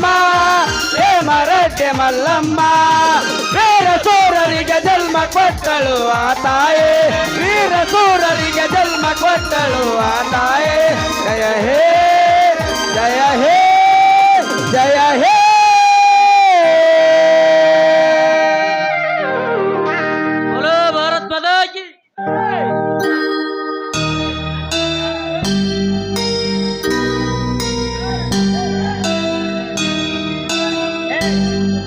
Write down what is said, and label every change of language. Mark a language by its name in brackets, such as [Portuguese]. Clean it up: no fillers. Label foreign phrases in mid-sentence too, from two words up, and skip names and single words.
[Kannada] ಹೇ ಮರಟ್ಟೆ ಮಲ್ಲಮ್ಮ ವೀರ ಸೂರರಿಗೆ ಜನ್ಮ ಕೊಟ್ಟಳು ಆ ತಾಯೇ ವೀರ ಸೂರರಿಗೆ ಜನ್ಮ ಕೊಟ್ಟಳು ಆ ತಾಯೇ ಜಯ ಹೇ ಜಯ ಹೇ ಜಯ ಹೇ [Hindi] बोलो भारत माता की [English] Hey!